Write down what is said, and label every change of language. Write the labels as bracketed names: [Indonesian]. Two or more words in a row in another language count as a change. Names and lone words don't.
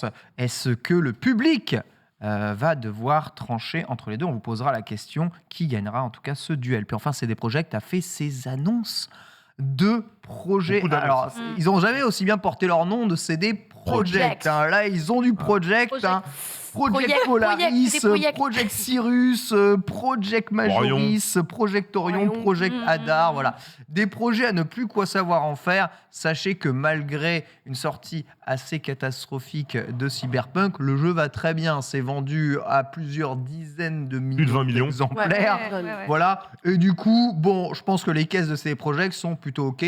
[French] Est-ce que le public va devoir trancher entre les deux? On vous posera la question qui gagnera en tout cas ce duel. Puis enfin, CD Projekt a fait ses annonces de projets. Alors, ils n'ont jamais aussi bien porté leur nom de CD Projekt. Là, ils ont du Project. Project Polaris, Project Cyrus, Project Majoris, Project Orion, Project Hadar, voilà. Des projets à ne plus quoi savoir en faire. Sachez que malgré une sortie assez catastrophique de Cyberpunk, le jeu va très bien. C'est vendu à plusieurs dizaines de Plus de 20 millions d'exemplaires. Voilà. Et du coup, bon, je pense que les caisses de ces projets sont plutôt OK.